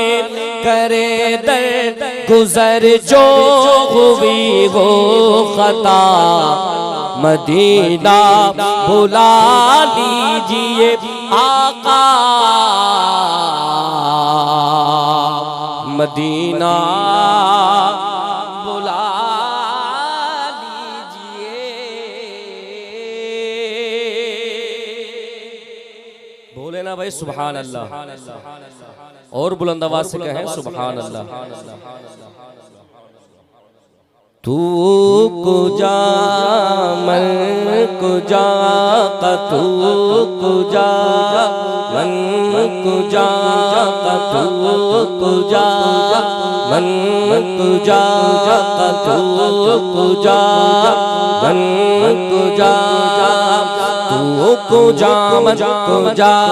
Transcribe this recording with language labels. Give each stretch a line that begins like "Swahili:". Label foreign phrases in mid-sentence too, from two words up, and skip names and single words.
Hindi: करे दर गुजर जो हुई हो खता, मदीना बुला लीजिए आका मदीना बुला लीजिए। बोले ना भाई
Arabic: سبحان الله,
Hindi: और बुलंद आवाज से कहें
Arabic: سبحان الله.
Persian: تو کجا من کجا کا، تو کجا من کجا کا، تو کجا من کجا کا، تو کجا من کجا، تو کجا من کجا,